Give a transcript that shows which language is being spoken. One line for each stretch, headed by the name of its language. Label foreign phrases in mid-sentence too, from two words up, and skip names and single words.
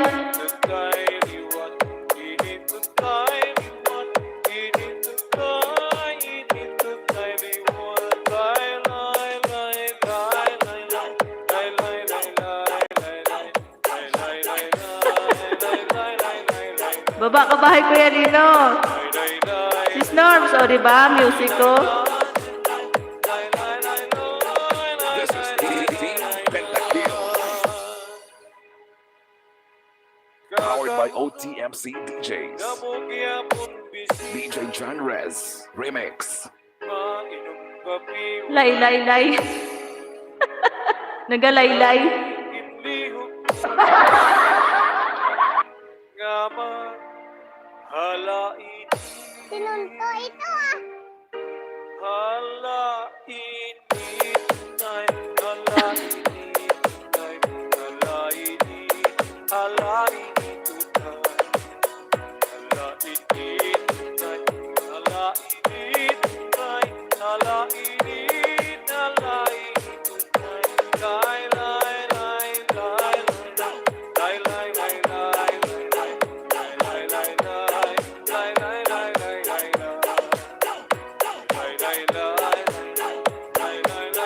Filipino: Tutay liwan, initutay liwan, initutay liwan. Lay, lay, lay, lay, lay, lay. Lay, lay, lay, lay, lay, lay. Lay, lay, lay, lay, lay, lay, lay, lay, lay. Baba ka bahay, Kuya Lino. Lay, lay, lay. Si Snorms, o diba? Music ko.
English: This is Team Pentakill, powered by OTMC DJs. DJ John Rez Remix. Lay, lay, lay. Nagalaylay. Halain,
Filipino: Sinunto ito ah. halain, time, halain, time, halain, halain, time, halain, time, halain, time, halain, halain, time, lay, lay, lay, lay, lay, lay, lay, lay, lay, lay, lay, lay, lay, lay, lay, lay, lay, lay, lay.